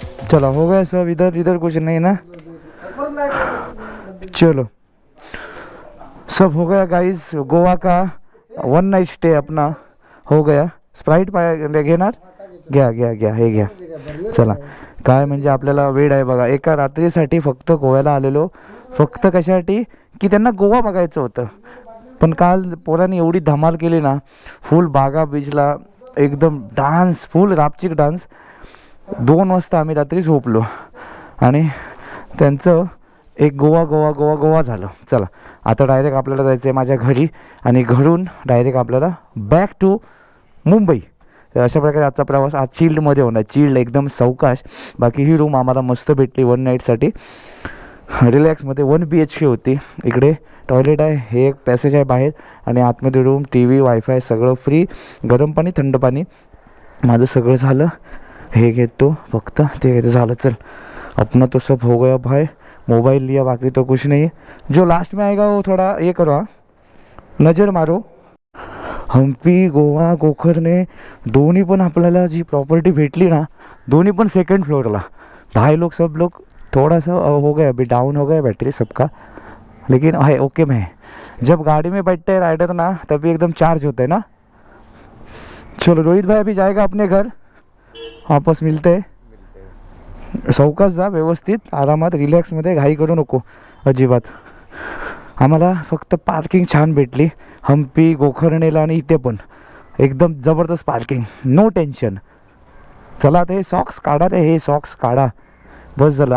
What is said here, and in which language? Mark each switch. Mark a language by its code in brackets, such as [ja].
[hi] चला हो गया सब, इधर कुछ नहीं ना. चलो सब हो गया गाइस. गोवा का 1 नाइट स्टे अपना हो गया. [mr] स्प्राईट घेणार, घ्या हे घ्या. चला, काय म्हणजे आपल्याला वेळ आहे बघा. एका रात्रीसाठी फक्त गोव्याला आलेलो. फक्त कशासाठी की त्यांना गोवा बघायचं होतं. पण काल पोरांनी एवढी धमाल केली ना, फुल बागा बीचला एकदम डान्स, फुल रापचिक डान्स. 2 वाजता आम्ही रात्री झोपलो आणि त्यांचं एक गोवा झालं. चला आता डायरेक्ट आपल्याला जायचं आहे माझ्या घरी, आणि घरून डायरेक्ट आपल्याला बॅक टू मुंबई. अशा प्रकारे आजचा प्रवास आज चिल्डमध्ये होणार. चिल्ड एकदम सावकाश. बाकी ही रूम आम्हाला मस्त भेटली 1 नाईटसाठी. रिलॅक्समध्ये 1 BHK होती. इकडे टॉयलेट आहे, हे एक पॅसेज आहे बाहेर, आणि आतमध्ये रूम, TV, वायफाय सगळं फ्री. गरम पाणी, थंड पाणी, माझं सगळं झालं. हे घेतो फक्त, ते घेतो, झालं. [hi] चल अपना तो सब हो गया भाई. मोबाइल लिया, बाकी तो कुछ नहीं. जो लास्ट में आएगा वो थोड़ा ये करो, हाँ नज़र मारो. [mr] हम्पी, गोवा, गोकर्णे दोन्ही पण आपल्याला जी प्रॉपर्टी भेटली ना, दोन्ही पण सेकंड फ्लोरला. [hi] भाई लोग सब लोग थोड़ा सा हो गया, अभी डाउन हो गया बैटरी सबका, लेकिन है ओके में. जब गाड़ी में बैठते हैं राइडर ना, तभी एकदम चार्ज होता है ना. चलो रोहित भाई अभी जाएगा अपने घर, वापस मिलते हैं. [mr] सावकाश जा, व्यवस्थित आरामात, रिलॅक्समध्ये, घाई करू नको अजिबात. आम्हाला फक्त पार्किंग छान भेटली हम्पी, गोकर्णेला, आणि इथे पण एकदम जबरदस्त पार्किंग, नो टेन्शन. चला आता हे सॉक्स काढा रे, हे सॉक्स काढा, बस झालं.